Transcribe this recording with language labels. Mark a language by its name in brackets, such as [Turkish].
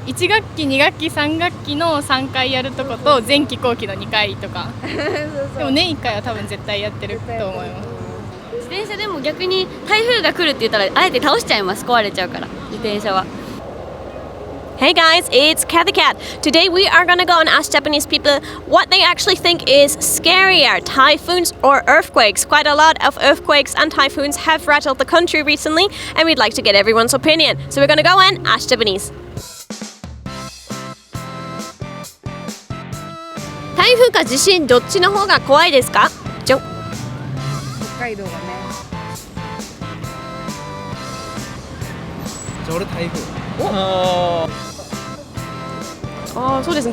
[Japanese] 1学期2学期3学期の3回やるとこと前期後期の2回とかでも年1回は多分絶対やってると思います。自転車でも逆に台風が来るって言ったらあえて倒しちゃいます。壊れちゃうから自転車は。 [English] Hey guys, it's CATHY Cat. Today we are gonna go and ask Japanese people what they actually think is scarier, typhoons or earthquakes. Quite a lot of earthquakes and typhoons have rattled the country recently, and we'd like to get everyone's opinion. So we're gonna go and ask Japanese. [Japanese] 台風か地震どっちの方が怖いですか？じゃん。北海道がね。じゃあ俺台風。そうですね。